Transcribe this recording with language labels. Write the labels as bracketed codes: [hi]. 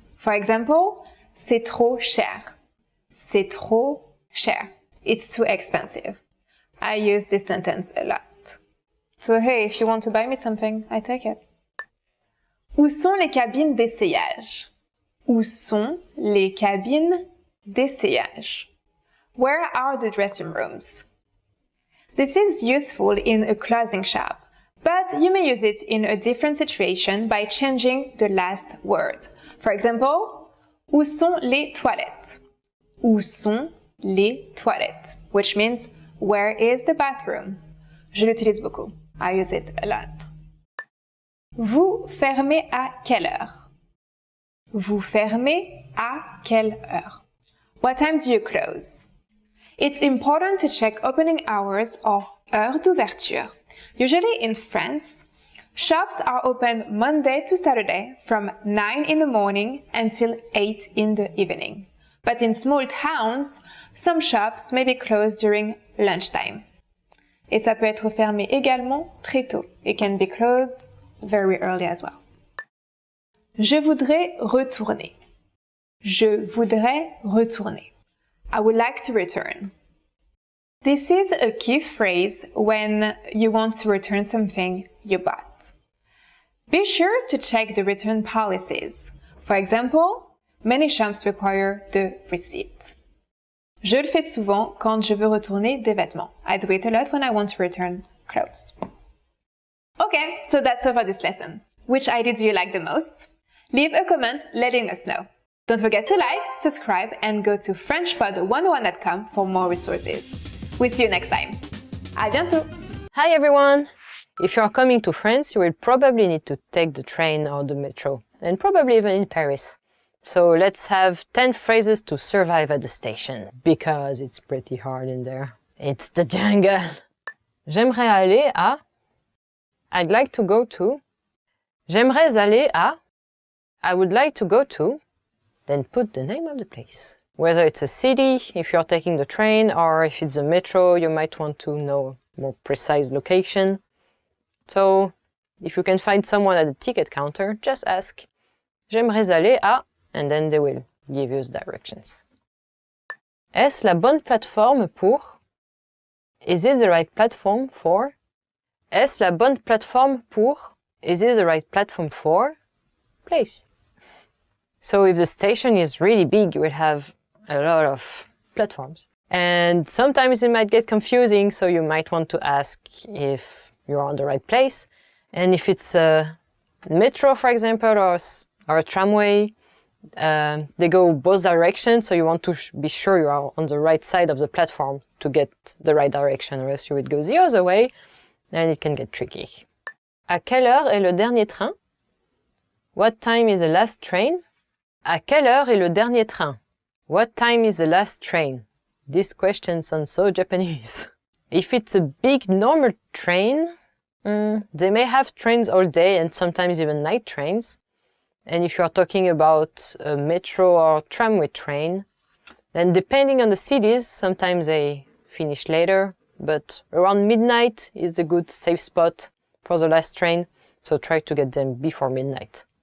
[en] For example, [fr] c'est trop cher. C'est trop cher. [en] It's too expensive. I use this sentence a lot. So hey, if you want to buy me something, I take it. [fr] Où sont les cabines d'essayage? Où sont les cabines d'essayage? [en] Where are the dressing rooms? This is useful in a clothing shop, but you may use it in a different situation by changing the last word. For example, [fr] où sont les toilettes? Où sont les toilettes? [en] Which means, where is the bathroom? [fr] Je l'utilise beaucoup. [en] I use it a lot. [fr] Vous fermez à quelle heure? Vous fermez à quelle heure? [en] What time do you close? It's important to check opening hours or [fr] heure d'ouverture. [en] Usually in France, shops are open Monday to Saturday from 9 in the morning until 8 in the evening. But in small towns, some shops may be closed during lunchtime. [fr] Et ça peut être fermé également très tôt. [en] It can be closed very early as well. [fr] Je voudrais retourner. Je voudrais retourner. [en] I would like to return. This is a key phrase when you want to return something you bought. Be sure to check the return policies. For example, many shops require the receipt. [fr] Je le fais souvent quand je veux retourner des vêtements. [en] I do it a lot when I want to return clothes. Okay, so that's all for this lesson. Which idea do you like the most? Leave a comment letting us know. Don't forget to like, subscribe, and go to FrenchPod101.com for more resources. We'll see you next time. [fr] À bientôt! [en] Hi everyone! If you are coming to France, you will probably need to take the train or the metro, and probably even in Paris. So let's have 10 phrases to survive at the station, because it's pretty hard in there. It's the jungle! [fr] J'aimerais aller à... [en] I'd like to go to... [fr] J'aimerais aller à... [en] I would like to go to... Then put the name of the place. Whether it's a city, if you're taking the train, or if it's a metro, you might want to know more precise location. So, if you can find someone at the ticket counter, just ask, [fr] J'aimerais aller à, [en] and then they will give you the directions. [fr] Est-ce la bonne plateforme pour? [en] Is it the right platform for? [fr] Est-ce la bonne plateforme pour? [en] Is it the right platform for? Place. So if the station is really big, you will have a lot of platforms. And sometimes it might get confusing, so you might want to ask if you're on the right place. And if it's a metro, for example, or a tramway, they go both directions, so you want to be sure you are on the right side of the platform to get the right direction, or else you would go the other way, and it can get tricky. [fr] À quelle heure est le dernier train? [en] What time is the last train? [fr] À quelle heure est le dernier train? [en] What time is the last train? This question sounds so Japanese. If it's a big normal train, they may have trains all day and sometimes even night trains. And if you're talking about a metro or tramway train, then depending on the cities, sometimes they finish later, but around midnight is a good safe spot for the last train, so try to get them before midnight.